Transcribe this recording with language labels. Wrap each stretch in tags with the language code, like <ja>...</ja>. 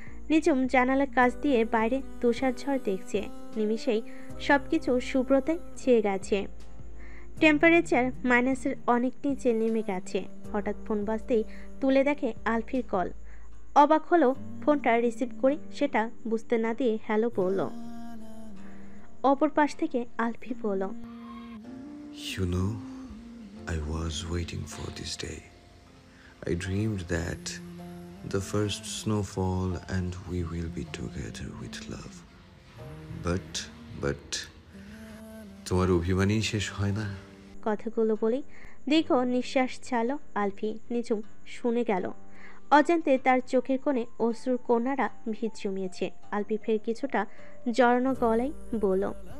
<bn>নিঝুম জানালার কাছ দিয়ে বাইরে তুষার ঝড় দেখছে। নিমিষেই সবকিছু শুভ্রতায় ছেয়ে গেছে। টেম্পারেচার মাইনাসের অনেক নিচে নেমে গেছে। হঠাৎ ফোন বাজতেই তুলে দেখে আলফির কল। অবাক হলো, ফোনটা রিসিভ করে সেটা বুঝতে না দিয়ে হ্যালো বলল। অপর পাশ থেকে আলফি বলল,</bn> <en>You know, I was waiting for this day. I dreamed that the first snowfall and we will be together with love.</en> <bn>But তোমার অভিমানই শেষ হয় না। কথাগুলো বলেই দীর্ঘ নিঃশ্বাস ছাড়ল আলফি। নিঝুম শুনে গেল। অজান্তে তার চোখের কোণে অশ্রুর কোনারা ভিড় জমিয়েছে। আলফি ফের কিছুটা জড়ানো গলায় বলল,</bn>